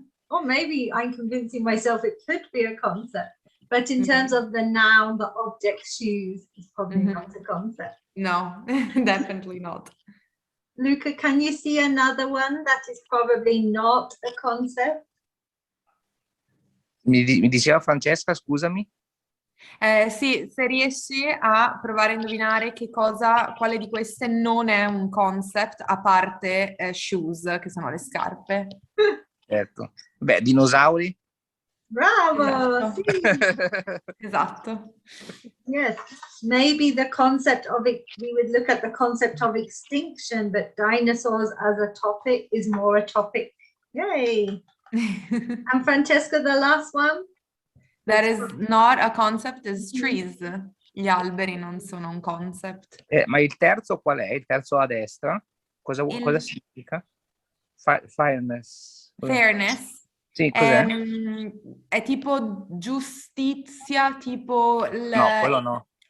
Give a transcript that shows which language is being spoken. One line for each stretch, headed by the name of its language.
English: or maybe I'm convincing myself it could be a concept. But in terms of the noun, the object shoes is probably not a concept. No, definitely not. Luca, can you see another one that is probably not a concept?
Italian: Mi diceva Francesca, scusami? Sì, se riesci a provare a indovinare quale di queste non è un concept, a parte shoes, che sono le scarpe. Certo. Beh, dinosauri? Bravo! Esatto. Sì. Esatto.
English: Yes, maybe the concept of it, we would look at the concept of extinction, but dinosaurs as a topic is more a topic. Yay! And Francesca, the last one? That is not a concept, is trees.
Italian: Gli alberi non sono un concept. Ma il terzo qual è? Il terzo a destra? Cosa significa? Fairness.
English: Fairness.
Italian: Sì, cos'è? È tipo giustizia, tipo... No, quello no.